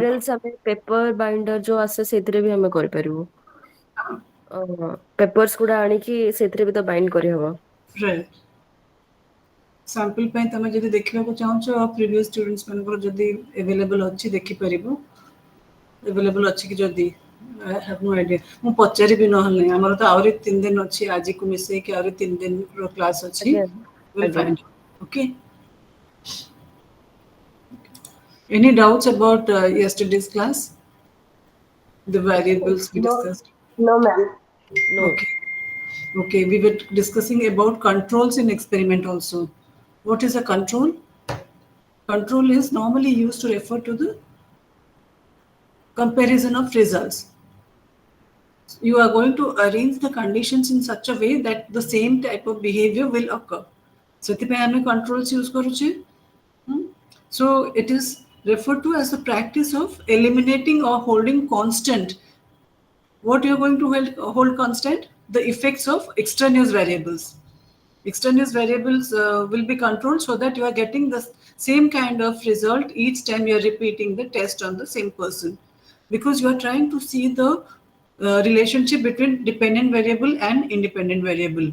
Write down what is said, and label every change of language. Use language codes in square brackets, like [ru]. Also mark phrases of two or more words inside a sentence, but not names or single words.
[or] ଅରେଲ୍ସ ଆମେ [en] paper binder [or] ଯୋଉ ଆସେ ସେଥିରେ ବି ଆମେ କରିପାରିବୁ ପେପର୍ସ ଗୁଡା ଆଣିକି ସେଥିରେ ବି ତ ବାଇଣ୍ଡ କରିହବ [en] right sample [or] ପାଇଁ ତମେ ଯଦି ଦେଖିବାକୁ ଚାହୁଁଛ [en] previous students [or] ମାନଙ୍କର ଯଦି ଆଭେଲେବଲ୍ ଅଛି ଦେଖିପାରିବ ଆଭେଲେବଲ୍ ଅଛି କି ଯଦି [en] I have no idea. [or] ମୁଁ ପଚାରିବି ନହେଲେ ଆମର ତ ଆହୁରି 3 ଦିନ ଅଛି ଆଜିକୁ ମିଶେଇକି ଆହୁରି 3 ଦିନର କ୍ଲାସ୍ ଅଛି ଆଜ୍ଞା [en] we'll [or] ଆଜ୍ଞା [en] find out. Okay. Any doubts about yesterday's class? The variables we No, discussed. no, ma'am. No. Okay. Okay, we were discussing about controls in experiment also. What is a control? Control is normally used to refer to the comparison of results. You are going to arrange the conditions in such a way that the same type of behavior will occur. [or] ସେଥିପାଇଁ ଆମେ [en] controls use [or] କରୁଛେ. [en] So it is referred to as the practice of eliminating or holding constant. What you are going to hold constant? The effects of extraneous variables. Extraneous variables will be controlled so that you are getting the same kind of result each time you are repeating the test on the same person, because you are trying to see the relationship between dependent variable and independent variable.